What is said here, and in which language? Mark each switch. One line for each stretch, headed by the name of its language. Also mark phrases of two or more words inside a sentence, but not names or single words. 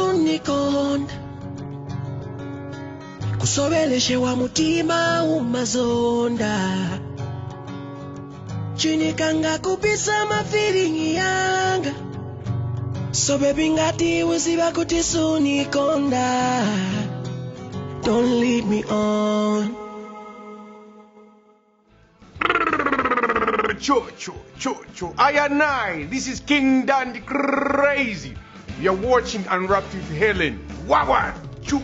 Nyanja: tisunikonda kusobeleshewa mutima umazonda chinikanga kupisa mafilingi yanga
English: so baby
Nyanja: ngati uziba kuti sunikonda
English: don't lead me on. Cho. I and I. This is King Dandy Crazy. You're watching Unwrapped with Hellen. Wawa. Choo.